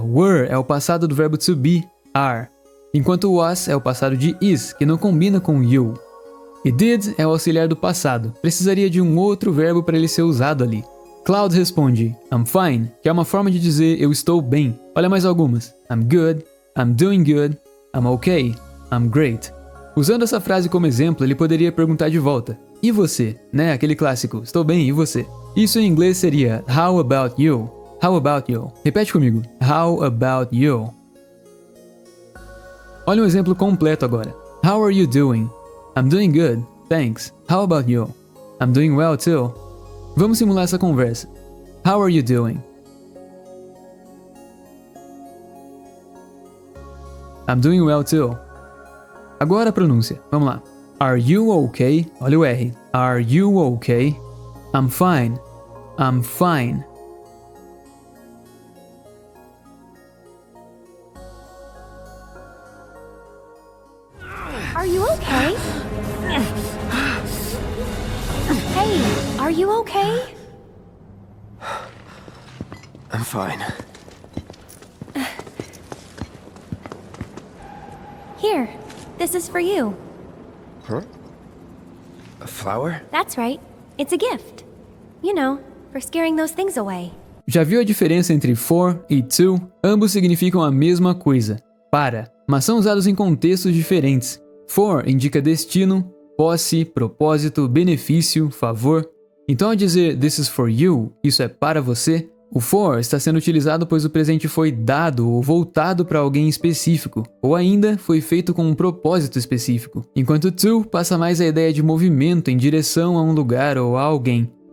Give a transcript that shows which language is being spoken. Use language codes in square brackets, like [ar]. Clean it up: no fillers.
[pt] Were é o passado do verbo to be, are. Enquanto was é o passado de is, que não combina com you. E did é o auxiliar do passado. Precisaria de um outro verbo para ele ser usado ali. Cloud responde, [en] I'm fine, [pt] que é uma forma de dizer eu estou bem. Olha mais algumas. [en] I'm good, I'm doing good, I'm okay, I'm great. [pt] Usando essa frase como exemplo, ele poderia perguntar de volta. E você? Né? Aquele clássico, estou bem, e você? Isso em inglês seria [en] How about you? How about you? [pt] Repete comigo. [en] How about you? [pt] Olha um exemplo completo agora. [en] How are you doing? I'm doing good, thanks. How about you? I'm doing well too. [pt] Vamos simular essa conversa. [en] How are you doing? I'm doing well too. [pt] Agora a pronúncia. Vamos lá. [en] Are you okay? [pt] Olha o R. [en] Are you okay? I'm fine. I'm fine. Are you okay? Hey, are you okay? I'm fine. Here, this is for you. Huh? A flower? That's right. It's a gift. You know, for scaring those things away. [pt] Já viu a diferença entre for e to? Ambos significam a mesma coisa, para, mas são usados em contextos diferentes. For indica destino, posse, propósito, benefício, favor. Então ao dizer [en] this is for you, [pt] isso é para você, o for está sendo utilizado pois o presente foi dado ou voltado para alguém específico, ou ainda foi feito com um propósito específico, enquanto to passa mais a ideia de movimento em direção a um lugar ou a alguém.